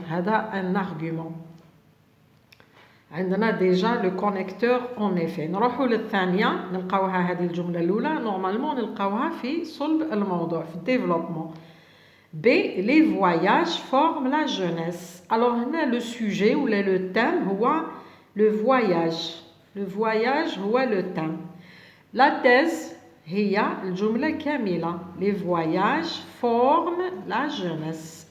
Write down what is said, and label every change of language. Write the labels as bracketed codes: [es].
[ar] هذا [fr] un argument. عندنا déjà le connecteur en effet. [ar] نروحوا للثانية نلقاوها هذه الجملة الأولى [fr] normalement [ar] نلقاوها في صلب الموضوع في développement. B. [fr] Les voyages forment la jeunesse. Alors [ar] هنا [fr] le sujet ou le thème [ar] هو [fr] le voyage. Le voyage [ar] هو [fr] le thème. [ar] La thèse هي الجملة كاملة. [fr] Les voyages forment la jeunesse.